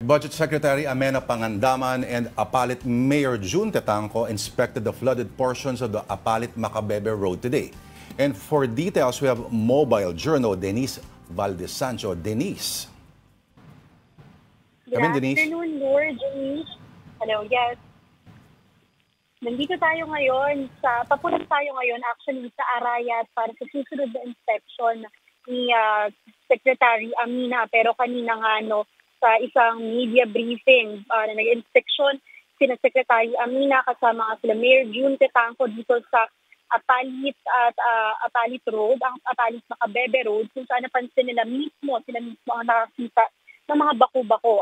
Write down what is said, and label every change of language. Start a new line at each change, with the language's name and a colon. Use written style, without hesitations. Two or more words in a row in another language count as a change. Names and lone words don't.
English: Budget Secretary Amena Pangandaman and Apalit Mayor June Tetangco inspected the flooded portions of the Apalit Macabebe Road today. And for details, we have Mobile Journal Denise Valdez Sancho. Denise. Good afternoon, Lord. Denise. Hello, yes.
Filipino: Nandito tayo ngayon papunta tayo ngayon actually sa Arayat para sa susunod na inspection ni Secretary Amena. Pero kanina nga sa isang
English: media briefing
Filipino: na nag-inspeksyon sina Secretary Amena kasama sila Mayor June Tetangco dito sa Apalit at Apalit Road, ang Apalit Macabebe Road, kung saan napansin nila sila mismo ang nakakita ng mga bako-bako.